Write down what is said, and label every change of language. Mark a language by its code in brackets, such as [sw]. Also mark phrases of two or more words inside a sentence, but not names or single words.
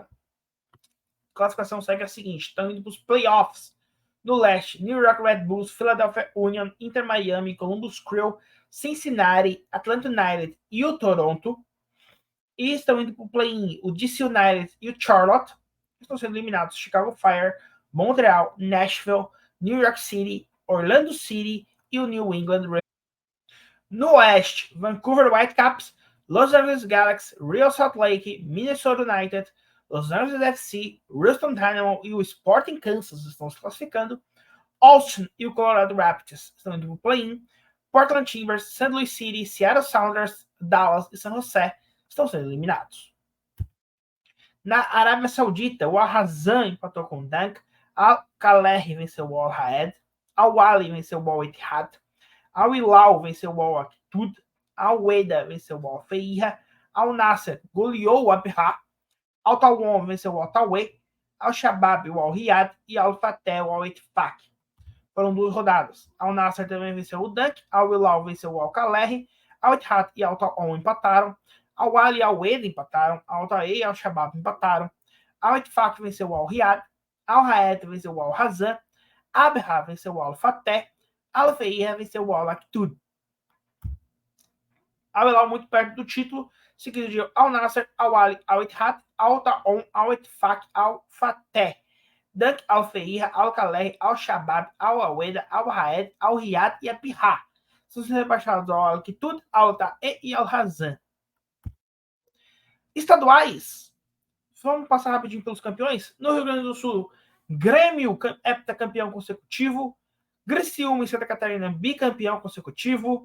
[pt] A classificação segue a seguinte: estão indo para os playoffs. No leste, New York Red Bulls, Philadelphia Union, Inter Miami, Columbus Crew, Cincinnati, Atlanta United e o Toronto. E estão indo para o play-in o DC United e o Charlotte. Estão sendo eliminados Chicago Fire, Montreal, Nashville, New York City, Orlando City e o New England Revolution. No oeste, Vancouver Whitecaps, Los Angeles Galaxy, Real Salt Lake, Minnesota United, Los Angeles FC, Houston Dynamo e o Sporting Kansas estão se classificando. Austin e o Colorado Rapids estão indo para o play-in. Portland Timbers, St. Louis City, Seattle Sounders, Dallas e San José estão sendo eliminados. Na Arábia Saudita, o Al-Hazan empatou com o Dunk, Al-Kalehi venceu o Al-Raed, Al-Wali venceu o Al-Ittihad, Al-Hilal venceu o Al-Aqtud, Al-Weda venceu o Al-Feiha, Al-Nasser goleou o Abha, Al-Tawon venceu o Al-Tawe, Al-Shabab o Al-Riyad e Al-Fateh o Al-Ittifaq. Foram 2 rodadas. Al-Nasser também venceu o Dunk, Al-Hilal venceu o Al-Kalehi, Al-Ittihad e Al-Tawon empataram, Al-Wali e Al-Weda empataram, Al-Tae e Al-Shabab empataram, Al-Ittifaq venceu o Al-Riyad, Al-Raed venceu o Al-Hazan, Abha venceu o Al-Fateh, Al-Feiha venceu o Al-Aqtud. Al-Hilal muito perto do título, seguido de Al-Nasser, Al-Wali, Al-Ittihad, Al-Taon, Al-Ittifaq, Al-Fateh, Dunk, Al-Feiha, Al-Kalehi, Al-Shabab, Al-Weda, Al-Raed, Al-Riyad e Abha. São rebaixados ao Al-Aqtud, Al-Tae e Al-Hazan. Estaduais. Vamos passar rapidinho pelos campeões. No Rio Grande do Sul, Grêmio, heptacampeão consecutivo. Criciúma e Santa Catarina, bicampeão consecutivo.